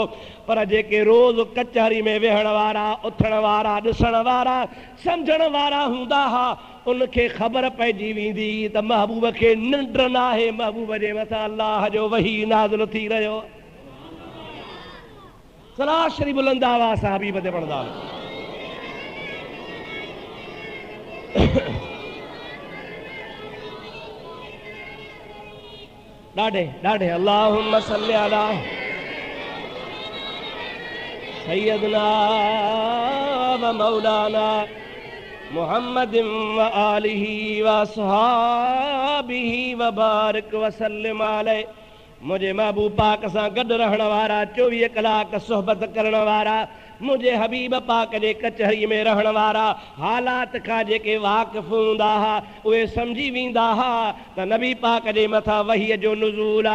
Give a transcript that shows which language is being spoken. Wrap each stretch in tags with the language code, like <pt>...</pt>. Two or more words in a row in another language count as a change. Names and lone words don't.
<sd>पर जेके रोज़ कचहरी में वेहण वारा, उथण वारा, ॾिसण वारा, सम्झण वारा हूंदा हुआ, उनखे ख़बर पइजी वेंदी त महबूब खे निंड न आहे, महबूब जे मथां अलाह जो वही नाज़िल थी रहियो। सलाह शरीफ बुलंद आवाज़ सां हबीब ते पढ़ंदा। ॾाढे ॾाढे</sd> <ar>اللهم صل على سيدنا ومولانا محمد وآله وأصحابه وبارك وسلم عليه.</ar> <sd>मुझे महबूब पाक सां गॾु रहण वारा, 24 कलाक सोहबत करण वारा, मुझे हबीब पाक जे कचहरी में रहण वारा, हालात खां जेके वाक़िफ़ हूंदा हुआ उहे सम्झी वेंदा हुआ त नबी पाक जे मथां वहीअ जो नुज़ूल आहे।</sd>